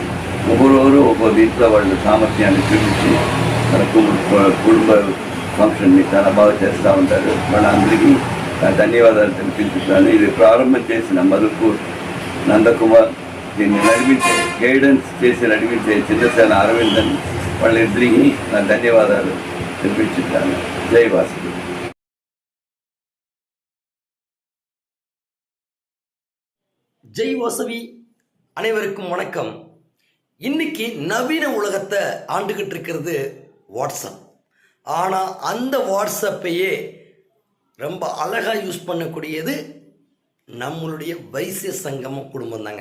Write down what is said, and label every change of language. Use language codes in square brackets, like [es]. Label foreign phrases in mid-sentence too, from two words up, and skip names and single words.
[te] ఒక్కొక్కరు ఒక్కొక్క దీంట్లో వాళ్ళ సామర్థ్యాన్ని చూపించి మన కుటుంబ ఫంక్షన్ని చాలా బాగా చేస్తూ ఉంటారు. వాళ్ళందరికీ ధన్యవాదాలు తెలిపించుతాను. ఇది ప్రారంభం చేసిన మధుకూర్ నందకుమార్, దీన్ని నడిపించే గైడెన్స్ చేసి నడిపించే చిన్నసేన అరవిందన్ వాళ్ళిద్దరికీ నా ధన్యవాదాలు తెలిపించుతాను. జై వాసవి. [ta] ஜெய் வாசவி. அனைவருக்கும் வணக்கம். இன்னைக்கு நவீன உலகத்தை ஆண்டுகிட்டு இருக்கிறது வாட்ஸ்அப். ஆனால் அந்த வாட்ஸ்அப்பையே ரொம்ப அழகாக யூஸ் பண்ணக்கூடியது நம்மளுடைய வைசிய சங்கமம் குடும்பம் தாங்க.